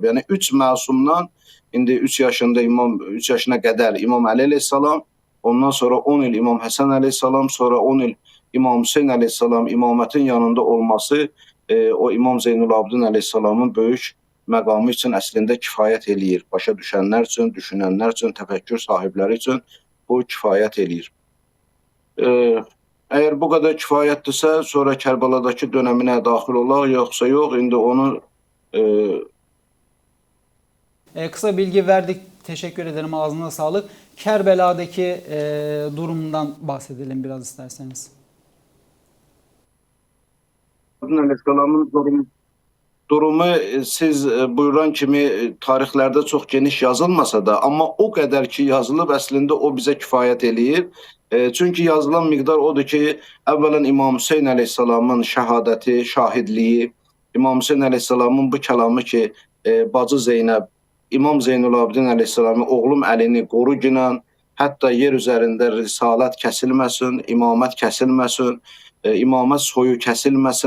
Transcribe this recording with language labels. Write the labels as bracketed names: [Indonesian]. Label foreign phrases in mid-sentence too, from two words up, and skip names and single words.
[Azerbaijani] Yəni 3 məsumdan indi 3 yaşına qədər İmam Əli əleyhissalam, ondan sonra 10 il İmam Həsən əleyhissalam, sonra 10 il İmam Hüseyn əleyhissalam imamətin yanında olması o İmam Zeynalabdin əleyhissalamın böyük məqamı üçün əslində kifayət eləyir. Başa düşənlər üçün, düşünənlər üçün, təfəkkür sahibləri üçün bu kifayət eləyir. Əgər bu qədər kifayətdirsə, sonra Kərbəladakı dönəminə daxil olaq, yoxsa yox, indi onu [Turkish] kısa bilgi verdik. Teşekkür ederim. Ağzına sağlık. Kerbela'daki durumundan bahsedelim biraz isterseniz. [Azerbaijani] Aleyhisselamın durumu siz buyuran kimi tarixlərdə çox geniş yazılmasa da, amma o qədər ki yazılıb, əslində o bizə kifayət eləyir. Çünki yazılan miqdar odur ki, əvvələn İmam Hüseyn əleyhissalamın şəhadəti, şahidliyi, İmam Hüseyn əleyhissalamın bu kəlamı ki, bacı Zeynəb, İmam Zeynalabdin əleyhissalamın oğlum Əlini qoru ginən, hətta yer üzərində risalət kəsilməsin, imamət kəsilməsin, imamət soyu kəsilməsin.